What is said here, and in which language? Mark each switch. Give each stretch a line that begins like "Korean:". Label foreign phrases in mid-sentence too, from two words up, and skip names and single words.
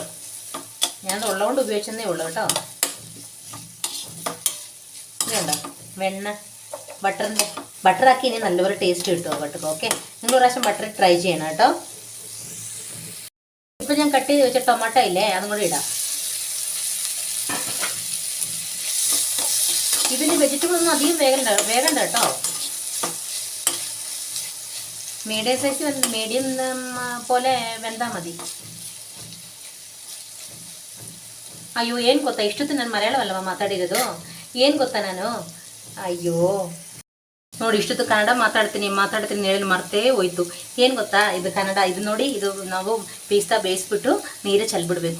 Malayalam: ഞാനത് ഉള്ളതുകൊണ്ട് ഉപയോഗിച്ചതേ ഉള്ളൂ കേട്ടോ. ഇതുണ്ടോ വെണ്ണ, ബട്ടറാക്കി ഇനി നല്ലൊരു ടേസ്റ്റ് കിട്ടുമോ ബട്ടർ. ഓക്കെ, നിങ്ങൾ ഒരു പ്രാവശ്യം
English: butter try
Malayalam: ചെയ്യണം കേട്ടോ. ഇപ്പം ഞാൻ കട്ട് ചെയ്ത് വെച്ച ടൊമാറ്റോ ഇല്ലേ, അതും കൂടി ഇടാം. ഇതിന് വെജിറ്റബിൾ ഒന്നും അധികം വേഗണ്ട കേട്ടോ.
English: medium size medium
Malayalam: പോലെ വെന്താൽ മതി.
Kannada: ಅಯ್ಯೋ ಏನು ಗೊತ್ತಾ, ಇಷ್ಟೊತ್ತು ನಾನು ಮಲಯಾಳವಲ್ಲವ ಮಾತಾಡಿರೋದು. ಏನು ಗೊತ್ತಾ ನಾನು, ಅಯ್ಯೋ ನೋಡಿ ಇಷ್ಟೊತ್ತು ಕನ್ನಡ ಮಾತಾಡ್ತೀನಿ ಹೇಳಿ ಮರ್ತೇ ಹೋಯ್ತು. ಏನು ಗೊತ್ತಾ, ಇದು ಕನ್ನಡ. ಇದು ನೋಡಿ, ಇದು ನಾವು ಪೀಸ್ತಾ ಬೇಯಿಸ್ಬಿಟ್ಟು ನೀರೇ ಚೆಲ್ಬಿಡ್ಬೇಕು.